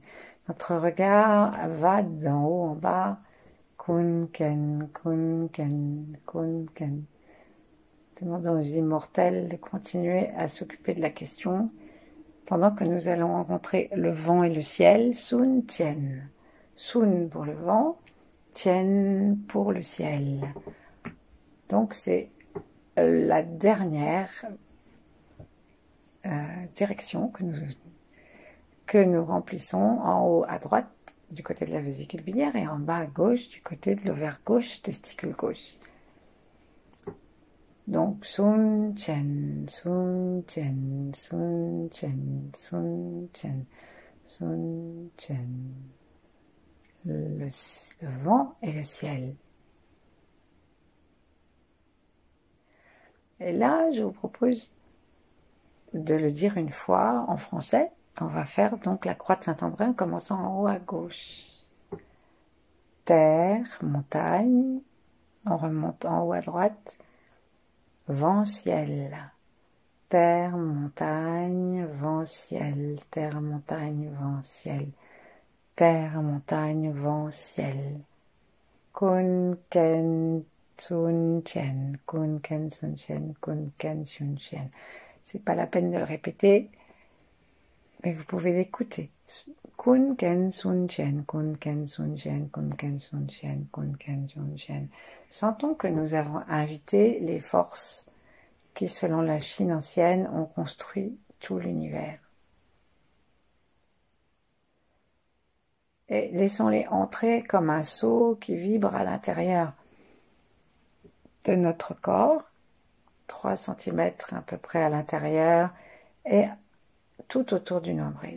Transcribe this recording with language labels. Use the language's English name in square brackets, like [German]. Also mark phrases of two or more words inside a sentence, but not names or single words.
[French] Notre regard va d'en haut en bas. Kun, Ken, Kun, Ken, Kun, Ken. Demandons aux immortels de continuer à s'occuper de la question pendant que nous allons rencontrer le vent et le ciel. Sun, Tien. Sun pour le vent, Tien pour le ciel. Donc c'est la dernière direction que nous remplissons en haut à droite du côté de la vésicule biliaire et en bas à gauche du côté de l'ovaire gauche, testicule gauche. Donc Sun Tien, Sun Tien, Sun Tien, Sun Tien, Sun Tien. Le vent et le ciel. Et là, je vous propose de le dire une fois en français. On va faire donc la croix de Saint-André en commençant en haut à gauche. Terre, montagne, on remonte en haut à droite. Vent, ciel. Terre, montagne, vent, ciel. Terre, montagne, vent, ciel. Terre, montagne, vent, ciel. Kun, Ken, Sun, Tien. Kun, Ken, Sun, Tien. Kun, Ken, Sun, Tien. C'est pas la peine de le répéter, mais vous pouvez l'écouter. Kun, Ken, Sun, Tien. Kun, Ken, Sun, Tien. Kun, Ken, Sun, Tien. Kun, Ken, Sun, Tien. Sentons que nous avons invité les forces qui, selon la Chine ancienne, ont construit tout l'univers. Et laissons-les entrer comme un seau qui vibre à l'intérieur de notre corps, 3 cm à peu près à l'intérieur, et tout autour du nombril.